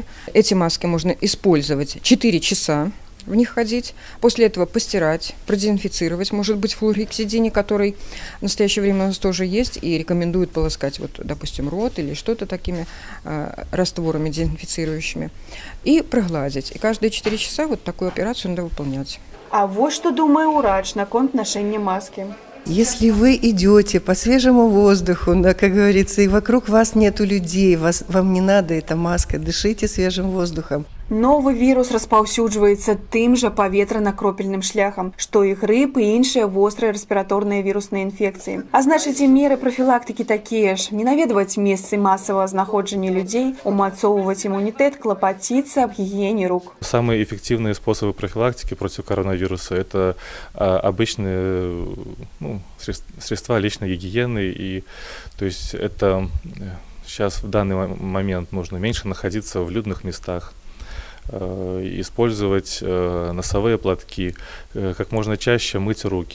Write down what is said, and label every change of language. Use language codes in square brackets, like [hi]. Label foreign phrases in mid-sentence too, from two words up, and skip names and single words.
[ru] Эти маски можно использовать 4 часа, в них ходить, после этого постирать, продезинфицировать, может быть, флуорексидин, который в настоящее время у нас тоже есть, и рекомендуют полоскать, допустим, рот или что-то такими растворами дезинфицирующими, и прогладить. И каждые 4 часа такую операцию надо выполнять. А вот что думает врач наконт ношения маски. Если вы идете по свежему воздуху, как говорится, и вокруг вас нету людей, вам не надо эта маска, дышите свежим воздухом. [be] Новы вірус распаўсюджваецца тым жа паветрана-кропельным шляхам, што і грып і іншыя вострыя рэспіраторныя вірусныя інфекцыі. А значыць, і меры прафілактыкі такія ж: не наведваць месцы масавага знаходжання людзей, умацоўваць імунітэт, клапаціцца аб гігіене рук. [ru] Самые эффективные способы профилактики против коронавируса – это обычные средства личной гигиены. И, то есть это сейчас в данный момент нужно меньше находиться в людных местах, использовать носовые платки, как можно чаще мыть руки.